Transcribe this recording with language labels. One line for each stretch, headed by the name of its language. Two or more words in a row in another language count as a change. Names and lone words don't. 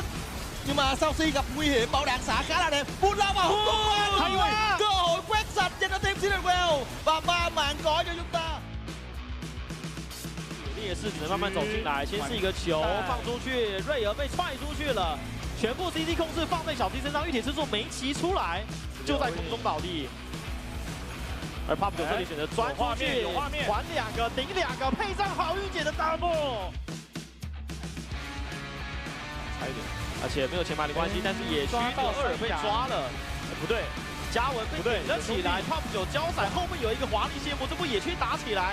Vietnamese: Nhưng mà Saucy gặp nguy hiểm, bảo đạn xả khá là đẹp. Bút lao vào hút tung qua. Cơ hội quét sạch cho team Cinderella và 3 mạng có cho chúng ta.
Chinese: 也是只能慢慢走进来，先是一个球放出去，瑞儿被踹出去了，全部 CC 控制放在小 C 身上，玉铁之助没骑出来，就在空中倒地。而 Pop 9这里选择钻出去，还2个顶2个，配上好玉姐的 double， 差一点，而且没有前排的关系，但是野区的2被抓了，不对，嘉文被顶了起来 ，Pop 9交闪后面有一个华丽谢幕，这波野区打起来。